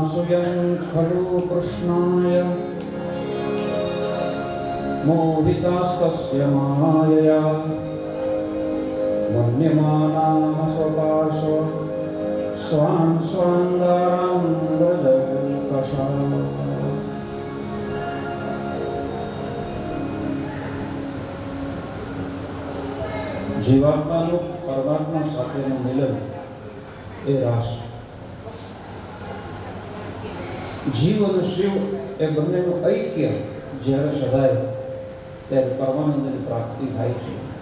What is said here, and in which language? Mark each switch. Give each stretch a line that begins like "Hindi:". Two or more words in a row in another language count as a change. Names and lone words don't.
Sanskrit: राज्यं खलु कृष्णाय मोहितास्तस्य मायया मन्यमाना स्वपार्श्व स्वान् स्वाङ्गारां व्रजकषाम्।
Gujarati: જીવાત્માનું પરમાત્મા સાથેનું મિલન એ રાસ, જીવ અને શિવ એ બંનેનું ઐક્ય જ્યારે સદાય ત્યારે પરમાનંદની પ્રાપ્તિ થાય છે.